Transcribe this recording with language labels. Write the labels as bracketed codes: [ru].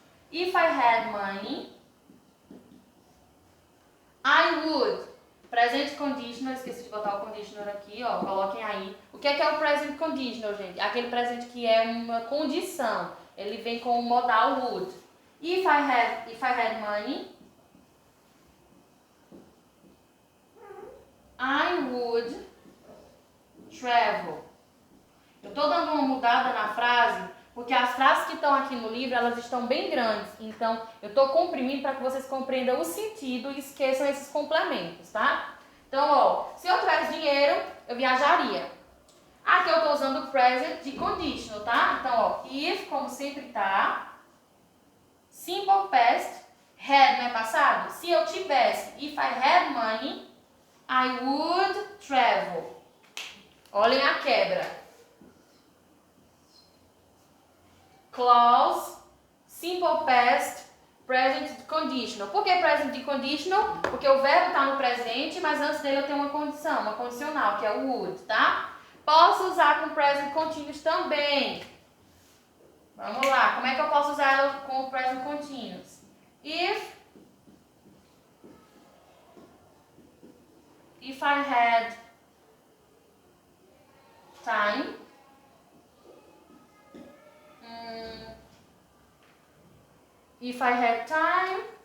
[en] If I had money, I would. [pt] Present conditional, esqueci de botar o conditional aqui, ó, coloquem aí. O que é o present conditional, gente? Aquele presente que é uma condição. Ele vem com o modal would. [en] If I had money, I would travel. [pt] Eu estou dando uma mudada na frase, porque as frases que estão aqui no livro, elas estão bem grandes. Então, eu estou comprimindo para que vocês compreendam o sentido e esqueçam esses complementos, tá? Então, ó, se eu tivesse dinheiro, eu viajaria. Aqui eu estou usando o present de conditional, tá? Então, ó, if, como sempre tá. Simple past, had, não é passado? Se eu tivesse, [en] if I had money, I would travel. [pt] Olhem a quebra. [en] Clause, simple past, present conditional. [pt] Por que present conditional? Porque o verbo está no presente, mas antes dele eu tenho uma condição, uma condicional, que é o would, tá? Posso usar com present continuous também. Vamos lá, como é que eu posso usar ela com o present continuous? [en] If I had time, if I had time,